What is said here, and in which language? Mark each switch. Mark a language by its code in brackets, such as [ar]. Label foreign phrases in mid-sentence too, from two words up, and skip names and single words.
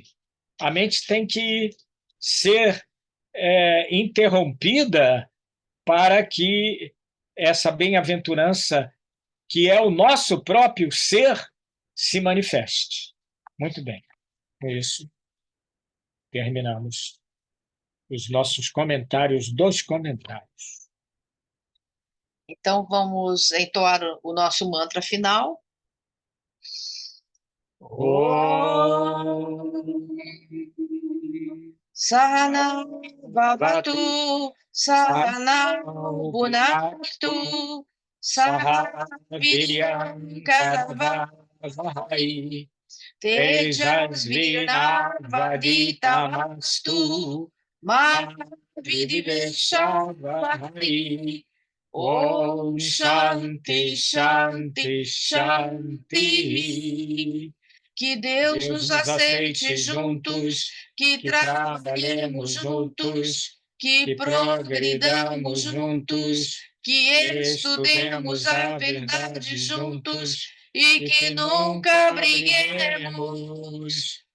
[pt] A mente tem que ser interrompida para que essa bem-aventurança, que é o nosso próprio ser, se manifeste. Muito bem. Com isso, terminamos os nossos comentários dos comentários. Então, vamos entoar o nosso mantra final. [sa] सहना भवतु, सहना भुनक्तु, सहना वीर्यं करवावहै, तेजस्विनावधीतमस्तु, मा विद्विषावहै. ॐ शान्ति, शान्ति, शान्ति. [pt] Que Deus nos aceite juntos, que trabalhemos juntos, que progridamos juntos, que estudemos a verdade juntos e que nunca briguemos.